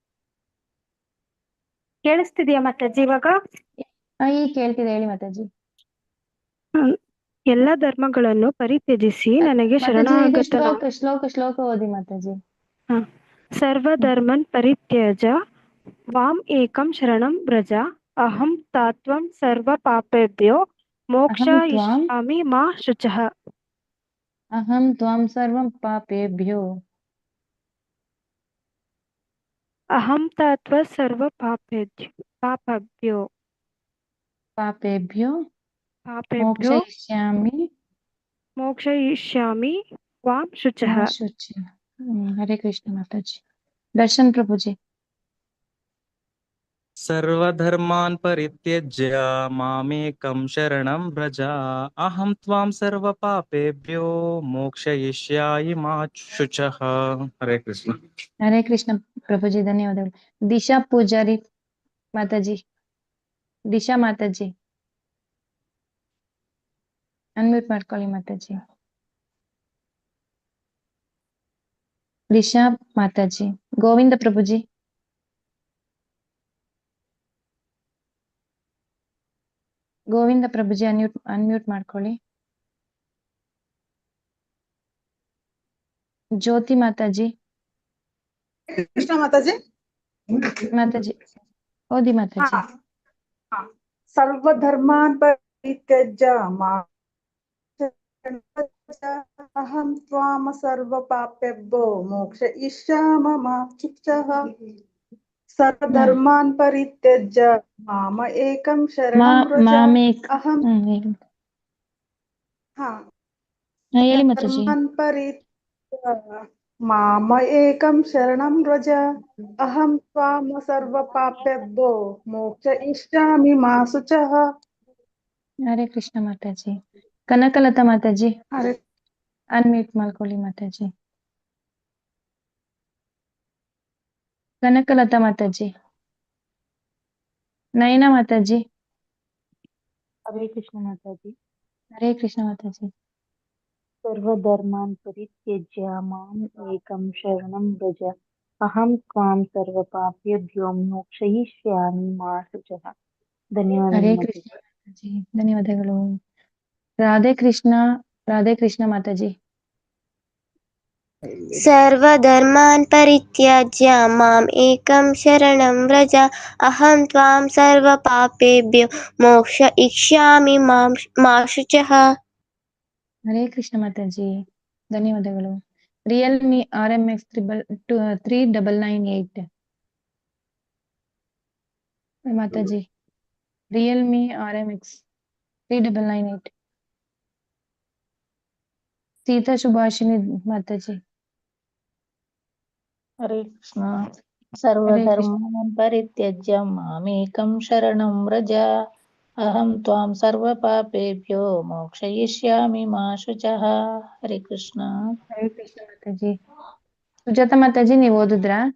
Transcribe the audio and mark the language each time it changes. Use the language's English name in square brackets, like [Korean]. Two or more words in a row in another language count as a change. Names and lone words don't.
[Kannada] ಕೇಳಿಸ್ತಿದ್ಯಾ ಮಾತಾಜಿ ಇವಾಗ? ಈಗ ಕೇಳ್ತಿದೆ, ಹೇಳಿ ಮಾತಾಜಿ. ಎಲ್ಲ ಧರ್ಮಗಳನ್ನು ಪರಿತ್ಯಜಿಸಿ ನನಗೆ ಶ್ಲೋಕ ಓದಿ ಮಾತಾಜಿ. [Sanskrit] ಸರ್ವಧರ್ಮನ್ ಪರಿತ್ಯಜ ವಾಂ ಏಕಂ ಶರಣಂ ವ್ರಜ ಅಹಂ ತಾತ್ವಂ ಸರ್ವ ಪಾಪೇಭ್ಯೋ ಮೋಕ್ಷ ಅಹಂ ತ್ವಾಂ ಇಷ್ಯಾಮಿ ಮಾ ಶುಚಃ. ಅಹಂ ತ್ವಾಂ ಸರ್ವಂ ಪಾಪೇಭ್ಯೋ ಅಹಂ ತಾತ್ವ ಸರ್ವ ಪಾಪೇಭ್ಯೋ ಪಾಪೇಭ್ಯೋ ಪಾಪೇಭ್ಯೋ ಮೋಕ್ಷಯಿಷ್ಯಾಮಿ ಮೋಕ್ಷಯಿಷ್ಯಾಮಿ ತ್ವಾಂ ಶುಚಃ. ಮಾ ಶುಚಿ. ಹರೇ ಕೃಷ್ಣ ಮಾತಾಜಿ. ದರ್ಶನ್ ಪ್ರಭುಜಿ. ಸರ್ವಧರ್ಮಾನ್ ಪರಿತ್ಯಜ್ಯ ಮಾಮೇಕಂ ಶರಣಂ ವ್ರಜ ಅಹಂ ತ್ವಾಂ ಸರ್ವ ಪಾಪೇಭ್ಯೋ ಮೋಕ್ಷಯಿಷ್ಯಾಮಿ ಮಾ ಶುಚಃ. ಹರೇ ಕೃಷ್ಣ. ಹರೇ ಕೃಷ್ಣ [Kannada] ಪ್ರಭುಜಿ, ಧನ್ಯವಾದಗಳು. ದಿಶಾ ಪೂಜಾರಿ ಮಾತಾಜಿ. ದಿಶಾ ಮಾತಾಜಿ ಅನ್ಮ್ಯೂಟ್ ಮಾಡ್ಕೊಳ್ಳಿ ಮಾತಾಜಿ. ದಿಶಾ ಮಾತಾಜಿ. ಗೋವಿಂದ ಪ್ರಭುಜಿ. ಗೋವಿಂದ ಪ್ರಭುಜಿ ಅನ್ಮ್ಯೂಟ್ ಮಾಡ್ಕೊಳ್ಳಿ. ಜ್ಯೋತಿ ಮಾತಾಜಿ. ಕೃಷ್ಣ ಮಾತಾಜಿ. ಮಾತಾಜಿ ಓದಿ ಮಾತಾಜಿ. [Sanskrit] ಸರ್ವಧರ್ಮಾನ್ ಪರಿತ್ಯಜ್ಯ ಮಾಂ ಅಹಂ ತ್ವಾಂ ಸರ್ವ ಪಾಪೇಭ್ಯೋ ಮೋಕ್ಷಯಿಷ್ಯಾಮಿ ಮಾ ಶುಚಃ. ಸರ್ವಧರ್ಮಾನ್ ಪರಿತ್ಯಜ್ಯ ಮಾಂ ಏಕಂ ಶರಣಂ ವ್ರಜ ಅಹಂ [Kannada] ಹೇಳಿ ಮಾತಾಜಿ. [Sanskrit] ಧರ್ಮಾನ್ ಪರಿತ್ಯಜ್ಯ ಮಾಂ ಏಕಂ ಶರಣಂ ವ್ರಜ ಅಹಂ ತ್ವಾಂ ಸರ್ವ ಪಾಪೇಭ್ಯೋ ಮೋಕ್ಷಯಿಷ್ಯಾಮಿ ಮಾ ಶುಚಃ. ಹರೇ ಕೃಷ್ಣ ಮಾತಾಜಿ. ಕನಕಲತಾ ಮಾತಾಜಿ ಹರೇ [Kannada] ಅನ್ಮ್ಯೂಟ್ ಮಾಡ್ಕೊಳ್ಳಿ ಮಾತಾಜಿ. ಕನಕಲತಾ ಮಾತಾಜಿ. ನಯನಾ ಮಾತಾಜಿ. [Sanskrit] ಹರೇ ಕೃಷ್ಣ ಮಾತಾಜಿ. ಹರೇ ಕೃಷ್ಣ ಮಾತಾಜಿ. ಸರ್ವಧರ್ಮಾನ್ ಪರಿತ್ಯಜ್ಯ ಮಾಂ ಏಕಂ ಶರಣಂ ವ್ರಜ ಅಹಂ ತ್ವಾಂ ಸರ್ವ ಪಾಪೇಭ್ಯೋ ಮೋಕ್ಷಯಿಷ್ಯಾಮಿ ಮಾ ಶುಚಃ. ಹರೇ [Kannada] ಧನ್ಯವಾದಗಳು ಕೃಷ್ಣ ಮಾತಾಜಿ. ಧನ್ಯವಾದಗಳು. ರಾಧೆ ಕೃಷ್ಣ ಮಾತಾಜಿ. [Sanskrit] ಸರ್ವಧರ್ಮಾನ್ ಪರಿತ್ಯಜ್ಯ ಮಾಂ ಏಕಂ ಶರಣಂ ವ್ರಜ ಅಹಂ ತ್ವಾಂ ಸರ್ವ ಪಾಪೇಭ್ಯೋ ಮೋಕ್ಷಯಿಷ್ಯಾಮಿ ಮಾ ಶುಚಃ. ಹರೇ ಕೃಷ್ಣ [Kannada] ಮಾತಾಜಿ. ಧನ್ಯವಾದಗಳು. ರಿಯಲ್ಮಿ RMX 3998 ಮಾತಾಜಿ. ರಿಯಲ್ಮಿ RMX 3998. ಸೀತಾ ಸುಭಾಷಿಣಿ ಮಾತಾಜಿ. [Sanskrit] ಹರೇ ಕೃಷ್ಣ. ಹರೇ ಕೃಷ್ಣ. ಸರ್ವಧರ್ಮಾನ್ ಪರಿತ್ಯಜ್ಯ ಮಾಮೇಕಂ ಶರಣಂ ವ್ರಜ ಅಹಂ ತ್ವಾಂ ಸರ್ವ ಪಾಪೇಭ್ಯೋ ಮೋಕ್ಷಯಿಷ್ಯಾಮಿ ಮಾ ಶುಚಃ. ಹರೇ ಕೃಷ್ಣ. ಹರೇ ಕೃಷ್ಣ [Kannada] ಮಾತಾಜಿ. ಸುಜಾತ ಮಾತಾಜಿ ನೀವು ಓದಿದ್ರಾ?